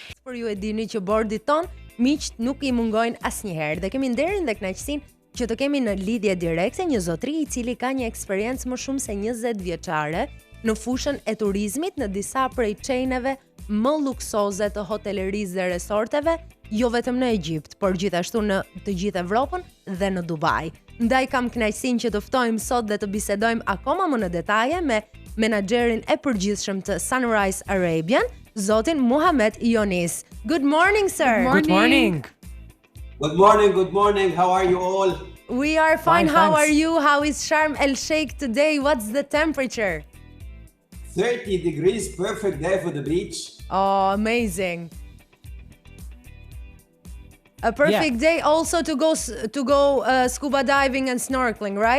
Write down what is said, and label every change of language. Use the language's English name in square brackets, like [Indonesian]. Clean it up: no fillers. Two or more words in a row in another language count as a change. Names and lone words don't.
[Albanian] për ju e dini që bordit ton miqt nuk i mungojnë asnjëherë dhe kemi nderin dhe kënaqësinë që të kemi në lidhje direkte një zotëri i cili ka një eksperiencë më shumë se 20 vjeçare në fushën e turizmit në disa prej çejneve më luksoze të hotelerisë dhe resorteve, jo vetëm në Egjipt, por gjithashtu në të gjithë Evropën dhe në Dubai. Ndaj kam kënaqësinë që të ftojmë sot dhe të bisedojmë akoma më në detaje me menaxherin e përgjithshëm të Sunsire Arabian, zotin Mohamed Younis. [English] Good morning, sir. Good morning. Good morning, good morning. How are you all? We are fine. How Thanks. are you? How is Sharm El Sheikh today? What's the temperature? 30 degrees, perfect day for the beach. Oh, amazing. A perfect day also to go scuba diving and snorkeling, right?